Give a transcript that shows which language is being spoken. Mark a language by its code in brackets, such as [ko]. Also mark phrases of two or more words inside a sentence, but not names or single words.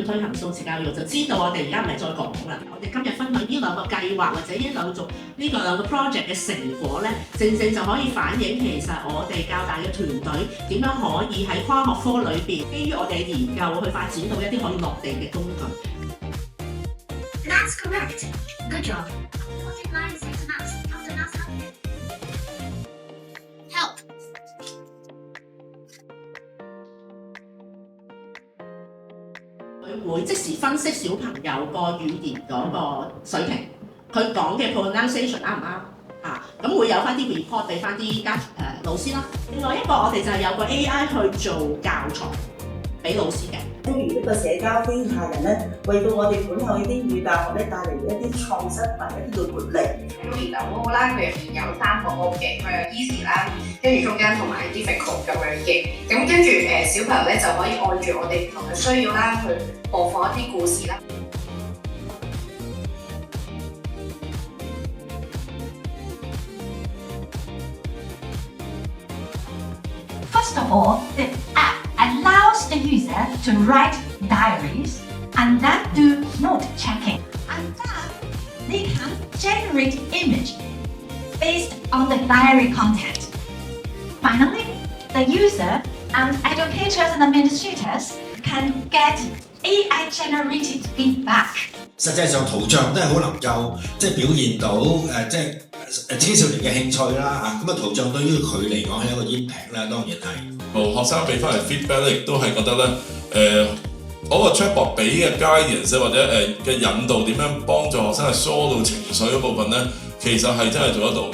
[yue] 玩數字教育，就知道我哋而家唔係再講啦。我哋今日分享呢兩個計劃或者呢兩個 project 嘅成果咧，正正就可以反映其實我哋教大嘅團隊點樣可以喺跨學科裏邊，基於我哋嘅研究去發展到一啲可以落地嘅工具。 [en] That's correct. Good job. Project line 6 months after last update. Help. [yue] 佢會即時分析小朋友個語言嗰個水平，佢講嘅 pronunciation 啱唔啱啊？咁會有翻啲 report 俾翻啲老師啦。另外一個我哋就係有個 AI 去做教材俾老師嘅。例如呢個社交機械人咧，為到我哋本校嘅英語大學咧帶嚟一啲創新同埋一啲嘅活力。研究嗰個啦，佢入面有3個 mode 嘅，佢有 easy 啦，跟住中間同埋 difficult 咁樣嘅。咁跟住小朋友咧就可以按住我哋唔同嘅需要啦，去播放一啲故事啦。 [en] First of all, the app allows the user to write diaries and then do note checking. And then they can generate image based on the diary content. Finally, the user and educators and administrators can get AI generated feedback. [yue] 實際上圖像都係好能夠表現到青少年嘅興趣啦嚇，咁圖像對於佢嚟講係一個 impact 啦，當然係。學生俾翻嚟 feedback 咧，亦都係覺得咧嗰個 chatbot 俾嘅 guidance 或者嘅引導點樣幫助學生係疏導情緒嗰部分咧，其實係真係做得到嘅。